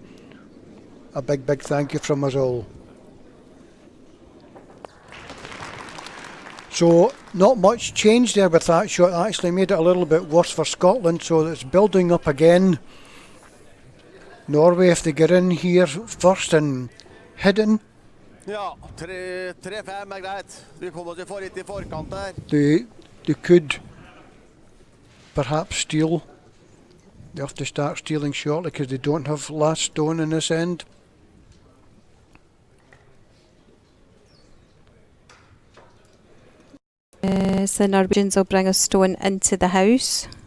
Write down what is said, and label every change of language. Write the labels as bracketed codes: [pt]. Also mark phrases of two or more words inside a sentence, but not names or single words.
[en] A big thank you from us all. So not much change there with that shot. Actually made it a little bit worse for Scotland, so it's building up again. Norway, if they get in here first and hidden, [no] Ja, 3-5 er greit. Vi kommer oss litt I forkant der. [en] they could perhaps steal. They have to start stealing shortly because they don't have last stone in this end. So the Norwegians will bring a stone into the house.